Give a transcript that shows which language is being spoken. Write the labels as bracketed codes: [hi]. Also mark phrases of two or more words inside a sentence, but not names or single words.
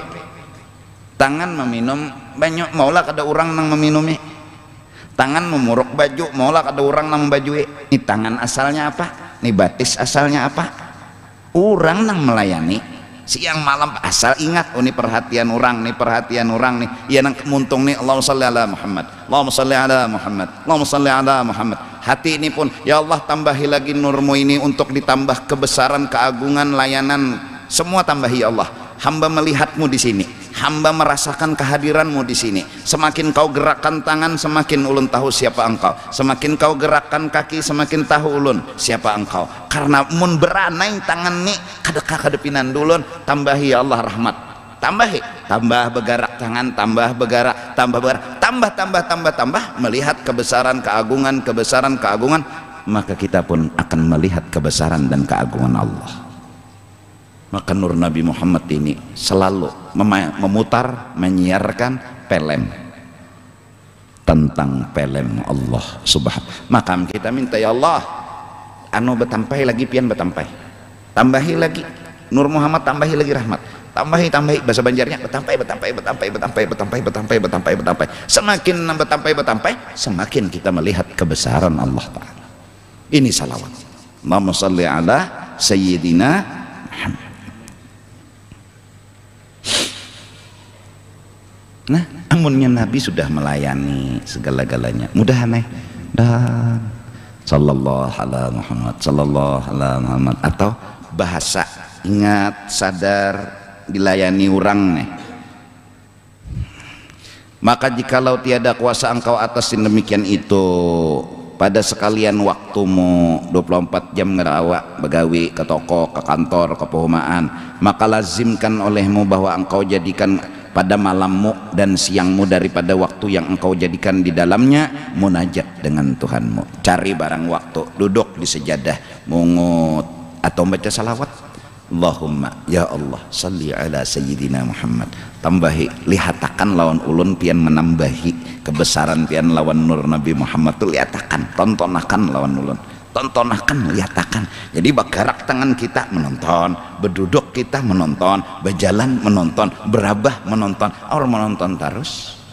[bjn] Tangan meminum banyak, maulah kada orang nang meminumi. Tangan memuruk baju, maulah kada orang nang membajui. Ini tangan asalnya apa? Ini batis asalnya apa? Orang nang melayani. Siang malam asal ingat, oh ini perhatian orang, nih perhatian orang nih. Iya nang kemuntung nih, [ar] اللهم صل على محمد، اللهم صل على محمد، اللهم صل على محمد. [bjn] Hati ini pun, [ar] يا الله [bjn] tambahi lagi nurmu ini untuk ditambah kebesaran, keagungan, layanan, semua tambahi [ar] يا الله. [bjn] Hamba melihatmu di sini, hamba merasakan kehadiranmu di sini. Semakin kau gerakkan tangan, semakin ulun tahu siapa engkau. Semakin kau gerakkan kaki, semakin tahu ulun siapa engkau. Karena mun beranai tangan ni kadepinan dulun, tambahi [ar] يا الله [bjn] rahmat. Tambahi, tambah begarak tangan, tambah begarak, tambah begarak, tambah melihat kebesaran keagungan, maka kita pun akan melihat kebesaran dan keagungan Allah. Maka nur Nabi Muhammad ini selalu memutar, menyiarkan pelem tentang pelem [ar] الله سبحانه. [bjn] Maka kita minta [ar] يا الله, [bjn] anu betampai lagi pian betampai, tambahi lagi nur Muhammad, tambahi lagi rahmat, tambahi bahasa Banjarnya betampai. Semakin betampai semakin kita melihat kebesaran [ar] الله تعالى. [bjn] Ini salawat. [ar] اللهم صل على سيدنا محمد. [bjn] Nah, amunnya Nabi sudah melayani segala-galanya, mudah nih. [ar] Dan صلى الله على محمد، صلى الله على محمد, [bjn] atau bahasa ingat, sadar, dilayani orang nih. Maka jikalau tiada kuasa engkau atas demikian itu, pada sekalian waktumu 24 jam ngerawak begawi ke toko, ke kantor, ke perumahan, maka lazimkan olehmu bahwa engkau jadikan pada malammu dan siangmu daripada waktu yang engkau jadikan di dalamnya munajat dengan Tuhanmu. Cari barang waktu, duduk di sejadah, mungut atau baca salawat. [ar] اللهم يا الله صل على سيدنا محمد. [bjn] Tambahi, lihatakan lawan ulun pian menambahi kebesaran pian lawan nur Nabi Muhammad tu lihatakan, tontonakan lawan ulun, tontonakan, lihatakan. Jadi bergerak tangan kita menonton, berduduk kita menonton, berjalan menonton, berabah menonton, orang menonton terus.